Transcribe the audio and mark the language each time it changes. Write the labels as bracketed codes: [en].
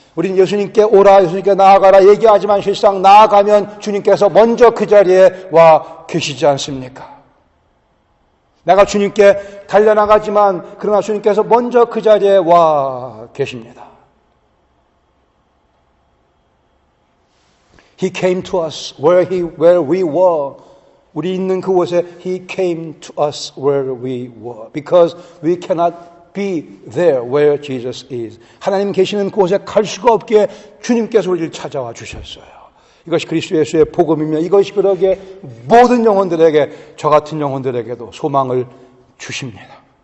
[ko] 우리는 예수님께 오라, 예수님께 나아가라 얘기하지만 실상 나아가면 주님께서 먼저 그 자리에 와 계시지 않습니까? 내가 주님께 달려나가지만 그러나 주님께서 먼저 그 자리에 와 계십니다. [en] He came to us where we were. [ko] 우리 있는 그곳에 [en] He came to us where we were. Because we cannot be there where Jesus is. [ko] 하나님 계시는 그곳에 갈 수가 없기에 주님께서 우리를 찾아와 주셨어요. 이것이 그리스도 예수의 복음이며 이것이 그러기에 모든 영혼들에게, 저 같은 영혼들에게도 소망을 주십니다.